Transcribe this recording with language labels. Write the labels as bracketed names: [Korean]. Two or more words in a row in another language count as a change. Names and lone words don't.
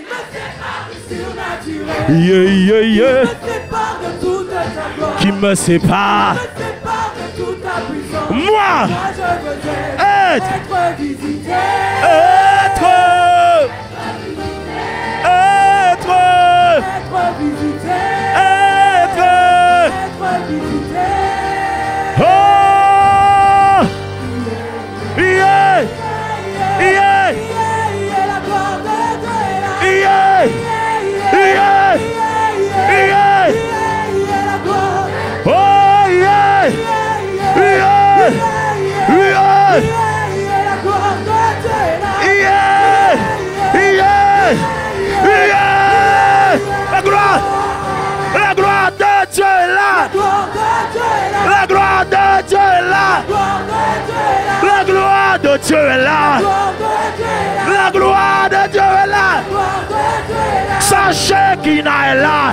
[English] Yeah, yeah, yeah. [French] Qui me sépare. Moi, être visité. Être visité. Oh! [English] Yeah! Yeah! Yeah! Yeah! Yeah! Oh yeah! Yeah! Yeah! Yeah! Yeah! [French] La gloire de Dieu est là! La gloire de Dieu est là! La gloire de Dieu est là! La gloire de Dieu est là! Sachez qu'il est là!